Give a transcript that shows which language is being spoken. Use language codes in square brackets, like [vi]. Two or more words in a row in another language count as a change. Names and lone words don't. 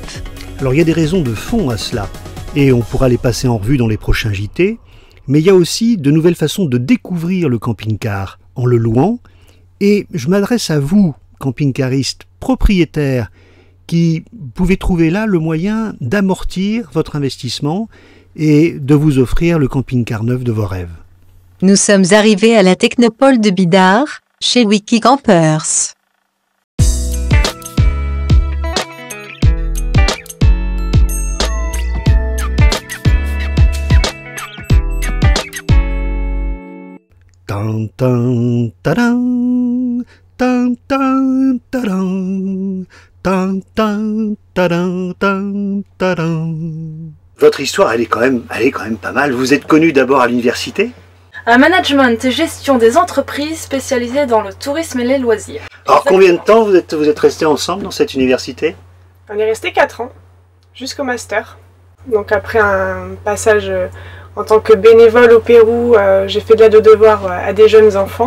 [fr] Alors il y a des raisons de fond à cela, et on pourra les passer en revue dans les prochains JT, mais il y a aussi de nouvelles façons de découvrir le camping-car en le louant, et je m'adresse à vous, camping-caristes propriétaires, qui pouvez trouver là le moyen d'amortir votre investissement et de vous offrir le camping-car neuf de vos rêves. Nous sommes arrivés à la Technopole de Bidart, chez Wikicampers. Tan tan tadam, tan tan tadam, tan tan tadam, tan tadam. Votre histoire, elle est quand même pas mal. Vous êtes connu d'abord à l'université? Un management et gestion des entreprises spécialisées dans le tourisme et les loisirs. Alors combien de temps vous êtes restés ensemble dans cette université? On est resté 4 ans, jusqu'au master. Donc après un passage en tant que bénévole au Pérou, j'ai fait de l'aide aux devoirs à des jeunes enfants.